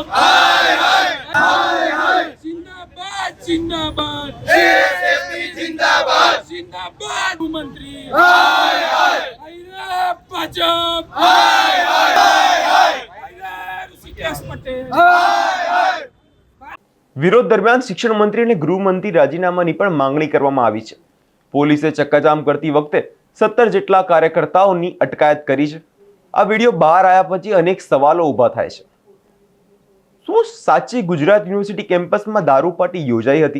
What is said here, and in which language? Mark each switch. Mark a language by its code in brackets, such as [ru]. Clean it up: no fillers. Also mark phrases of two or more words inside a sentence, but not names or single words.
[hi] हाय हाय. जिंदाबाद जिंदाबाद. एसएपी जिंदाबाद. जिंदाबाद. मंत्री. हाय हाय. भाजप. हाय हाय. ऋषिकेश पटेल. हाय हाय. [gu] વિરોધ દરમિયાન શિક્ષણ મંત્રી અને ગૃહમંત્રી રાજીનામાની પણ માંગણી કરવામાં આવી છે. પોલીસે ચક્કાજામ કરતી વખતે 17 જેટલા કાર્યકર્તાઓની અટકાયત કરી છે. આ વિડીયો બહાર આવ્યા પછી અનેક સવાલો ઊભા થાય છે. શું સાચી ગુજરાત યુનિવર્સિટી કેમ્પસમાં દારૂ પાર્ટી યોજાઈ હતી?